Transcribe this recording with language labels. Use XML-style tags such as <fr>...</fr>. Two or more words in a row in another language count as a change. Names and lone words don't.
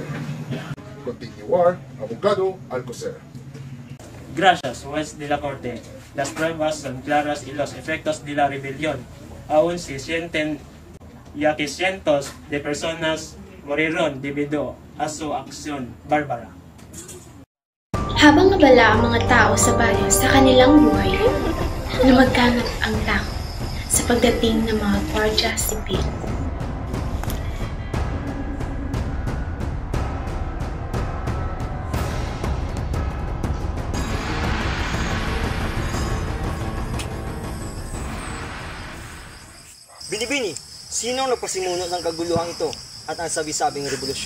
<es>Continuar, abogado Alcocer. Gracias, juez de la corte. Las pruebas son claras y los efectos de la rebelión aún se sienten ya que cientos de personas murieron debido a su acción bárbara.</es> <tl>Habang abala ang mga tao sa bayan sa kanilang buhay, lumagkangat ang takot sa pagdating ng mga Guardia Civil. Bini-bini, sino ang nagpasimuno ng kaguluhan ito at ang sabi-sabing revolusyon?</tl>